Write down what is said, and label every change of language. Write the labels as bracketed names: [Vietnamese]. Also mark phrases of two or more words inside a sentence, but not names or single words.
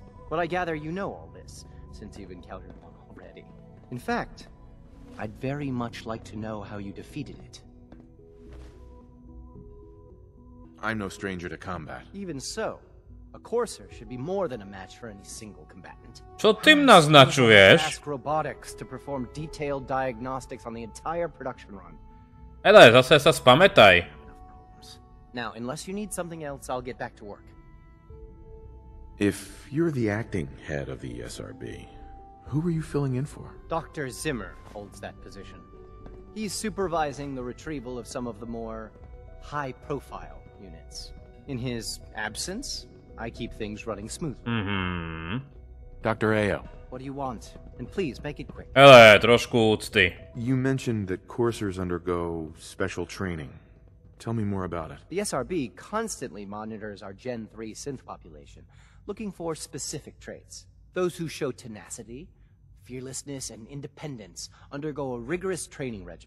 [English] But I gather you know all this, since you've encountered one already. In fact, I'd very much like to know how you defeated it. I'm no stranger to combat. Even so, a Courser should be more than a match for any single combatant. [Slovak] Čo tým naznačuješ? [English] Ask robotics to perform detailed diagnostics on the entire production run. [Slovak] Hele, zase sa spamätaj. [English] Now, unless you need something else, I'll get back to work. If you're the acting head of the SRB, who are you filling in for? Dr. Zimmer holds that position. He's supervising the retrieval of some of the more high-profile units. In his absence, I keep things running smoothly. Dr. Ayo. What do you want? And please, make it quick. [Slovak] Hele, trošku úcty. [English] You mentioned that coursers undergo special training. Tell me more about it. The SRB constantly monitors our Gen 3 synth population, looking for specific traits. Those who show tenacity, fearlessness, and independence undergo a rigorous training regimen.